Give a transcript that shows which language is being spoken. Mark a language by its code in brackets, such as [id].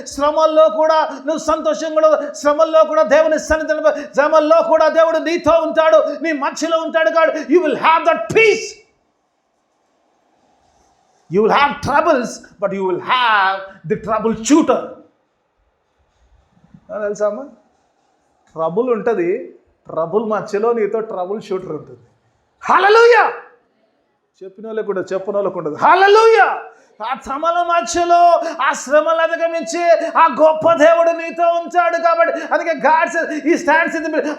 [te] శ్రమల్లో కూడా నువ్వు సంతోషంగా, శ్రమల్లో కూడా దేవుని సన్నిధిలో, శ్రమల్లో కూడా దేవుడు నీతో ఉంటాడు, నీ మధ్యలో ఉంటాడు. కాదు, [en] You will have that peace. You will have troubles, but you will have the trouble shooter. [te] తెలుసా అమ్మా, ట్రబుల్ ఉంటుంది, ట్రబుల్ మధ్యలో నీతో ట్రబుల్ షూటర్ ఉంటుంది. హల్లెలూయా. చెప్పిన వాళ్ళకు కూడా చెప్పిన వాళ్ళకు ఉండదు. హల్లెలూయా. ఆ శ్రమల మధ్యలో, ఆ శ్రమలు అధిగమించి ఆ గొప్ప దేవుడు నీతో ఉంచాడు కాబట్టి అందుకే [en] God says he stands in the middle.